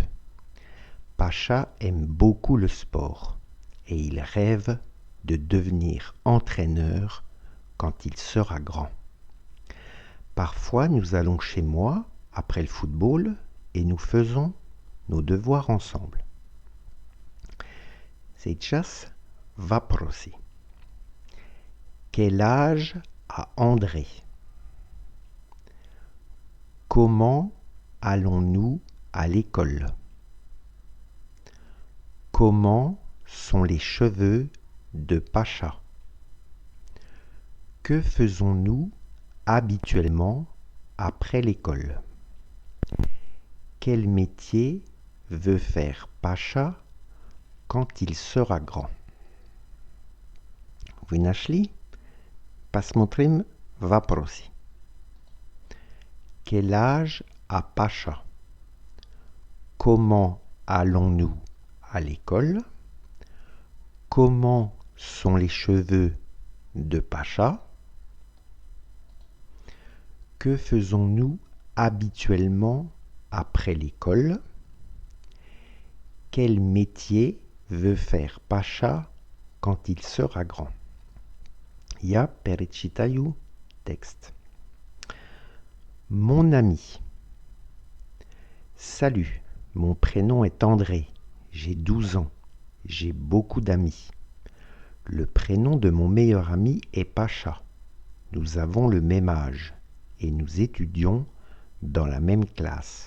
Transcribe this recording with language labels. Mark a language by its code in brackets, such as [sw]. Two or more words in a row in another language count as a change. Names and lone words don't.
[fr] Pacha aime beaucoup le sport et il rêve de devenir entraîneur quand il sera grand. Parfois, nous allons chez moi après le football et nous faisons nos devoirs ensemble. [ru] Сейчас вопросы. [fr] Quel âge a André? Comment allons-nous à l'école? Comment sont les cheveux de Pacha? Que faisons-nous habituellement après l'école? Quel métier veut faire Pacha quand il sera grand? [ru] Вы нашли? Посмотрим вопросы. [fr] Quel âge a Pacha? Comment allons-nous à l'école? Comment sont les cheveux de Pacha? Que faisons-nous habituellement après l'école? Quel métier veut faire Pacha quand il sera grand? [ru] Я перечитаю текст. [fr] Mon ami. Salut, mon prénom est André. J'ai 12 ans. J'ai beaucoup d'amis. Le prénom de mon meilleur ami est Pacha. Nous avons le même âge et nous étudions dans la même classe.